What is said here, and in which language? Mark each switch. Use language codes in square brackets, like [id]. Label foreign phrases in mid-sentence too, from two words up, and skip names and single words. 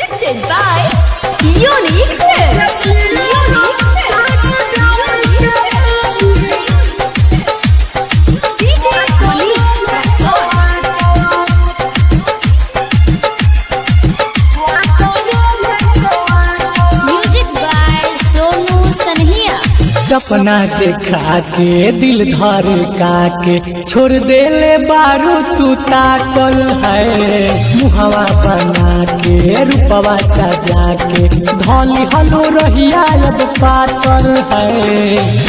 [en] Presented by Unique Films. DJ Police Music by Sonu Sanhia. [bho] सपना देखा के दिल धर के छोड़ देले बारू तू ताकल है। मुहवा बना के रूपवा सजा के धौली हलो रहिया अब पातल है।